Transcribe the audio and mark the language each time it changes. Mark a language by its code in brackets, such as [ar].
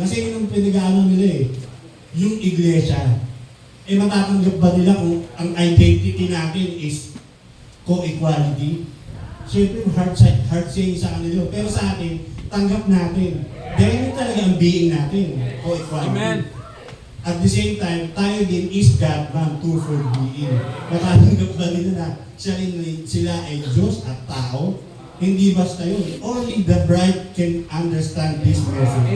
[tl] Kasi yun ang pinag-ano nila eh. Yung iglesia. Matatanggap ba nila kung ang identity natin is co-equality? Siyempre, [en] hard saying [tl] sa kanila. Pero sa atin, tanggap natin. Dahil yun talaga ang being natin. O equality. Amen. At the same time, tayo din is [en] God man, twofold being. [tl] Nakatanggap ba nila na sila ay Diyos at tao? Hindi basta yun. [en] Only the bride can understand this message.